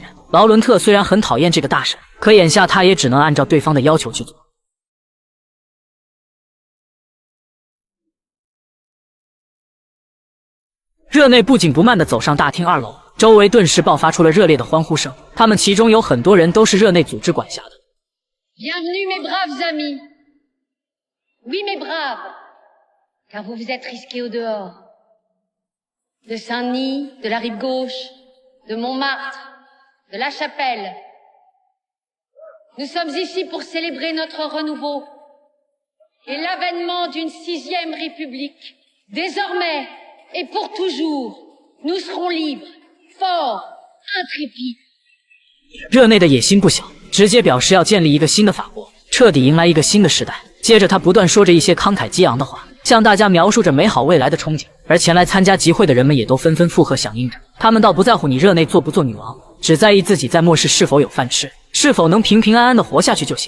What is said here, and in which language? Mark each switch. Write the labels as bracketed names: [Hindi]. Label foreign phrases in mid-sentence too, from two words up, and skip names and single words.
[Chinese] 劳伦特虽然很讨厌这个大神，可眼下他也只能按照对方的要求去做。热内不紧不慢地走上大厅2楼，周围顿时爆发出了热烈的欢呼声。他们其中有很多人都是热内组织管辖的。 [French] Bienvenue mes braves amis. Oui mes braves, car vous vous êtes risqués au dehors. De Saint-Denis, de la rive gauche, de Montmartre, de la Chapelle. Nous sommes ici pour célébrer notre renouveau et l'avènement d'une 6e République. Désormais et pour toujours, nous serons libres, forts, intrépides. [Chinese] 热内的野心不小，直接表示要建立一个新的法国，彻底迎来一个新的时代。接着他不断说着一些慷慨激昂的话，向大家描述着美好未来的憧憬，而前来参加集会的人们也都纷纷附和响应着。他们倒不在乎你热内做不做女王，只在意自己在末世是否有饭吃，是否能平平安安的活下去就行。